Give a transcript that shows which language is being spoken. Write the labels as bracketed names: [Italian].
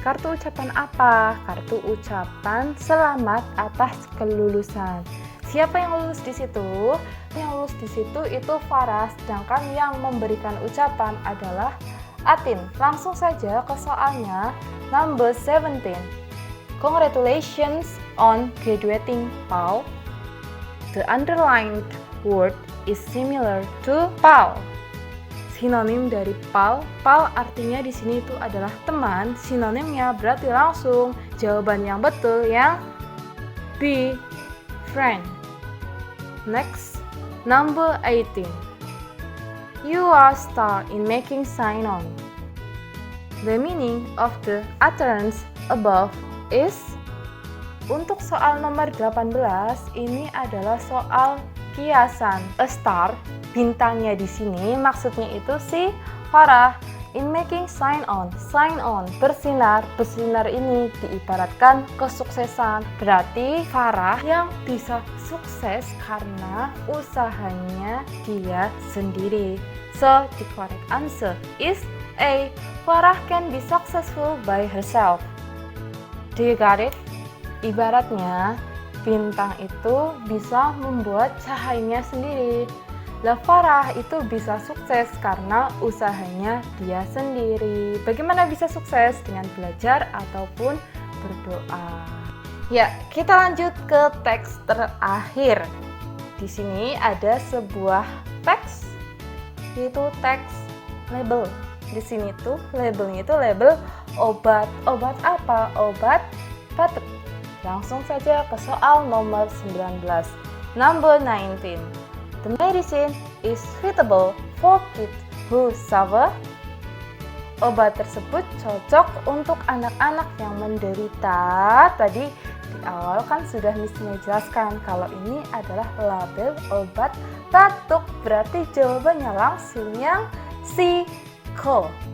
[Indonesian] Kartu ucapan apa? Kartu ucapan selamat atas kelulusan. Siapa yang lulus di situ? Yang lulus di situ itu Farah, sedangkan yang memberikan ucapan adalah Atin. Langsung saja ke soalnya. [English] Number 17. Congratulations on graduating, Paul. The underlined word is similar to pal. [Indonesian] Sinonim dari pal artinya di sini itu adalah teman. Sinonimnya berarti langsung jawaban yang betul yang B, friend. [English] Next, number 18. You are star in making sign on. The meaning of the utterance above is, [Indonesian] untuk soal nomor 18 ini adalah soal kiasan. [English] A star, [Indonesian] bintangnya di sini maksudnya itu si Farah. [English] In making sign on, [Indonesian] bersinar. Bersinar ini diibaratkan kesuksesan. Berarti Farah yang bisa sukses karena usahanya dia sendiri. [English] So, the correct answer is A. Farah can be successful by herself. Do you got it? [Indonesian] Ibaratnya, bintang itu bisa membuat cahayanya sendiri. Lah Farah itu bisa sukses karena usahanya dia sendiri. Bagaimana bisa sukses? Dengan belajar ataupun berdoa. Ya, kita lanjut ke teks terakhir. Di sini ada sebuah teks, yaitu teks label. Di sini tuh labelnya itu label obat. Obat apa? Obat batuk. Langsung saja ke soal nomor 19. [English] Number 19. The medicine is suitable for kids who suffer. [Indonesian] obat tersebut cocok untuk anak-anak yang menderita. Tadi di awal kan sudah Miss jelaskan kalau ini adalah label obat batuk. Berarti jawabannya langsung yang C, cold.